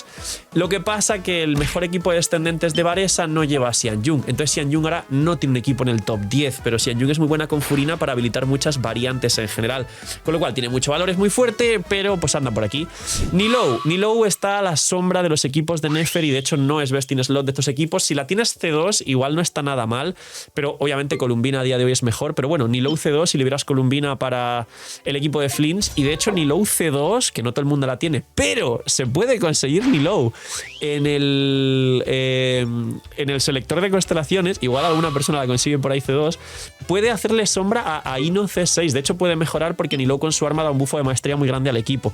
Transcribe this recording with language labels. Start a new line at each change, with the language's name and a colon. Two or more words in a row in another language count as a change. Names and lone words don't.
Spanish: Lo que pasa que el mejor equipo de descendentes de Varesa no lleva a Xianjun, entonces Xianjun ahora no tiene un equipo en el top 10, pero Xianjun es muy buena con Furina para habilitar muchas variantes en general, con lo cual tiene mucho valor, es muy fuerte, pero pues anda por aquí. Nilou está a la sombra de los equipos de Nefer y de hecho no es
English: best in slot
Spanish: de estos equipos. Si la tienes C2 igual no está nada mal, pero obviamente Columbina a día de hoy es mejor, pero bueno, Nilou C2 si liberas Columbina para el equipo de Flinch y de hecho Nilou C2, que no todo el mundo la tiene, pero se puede conseguir Nilou en el selector de constelaciones, igual alguna persona la consigue por ahí C2, puede hacerle sombra a Ino C6, de hecho puede mejorar porque Nilou con su arma da un bufo de maestría muy grande al equipo.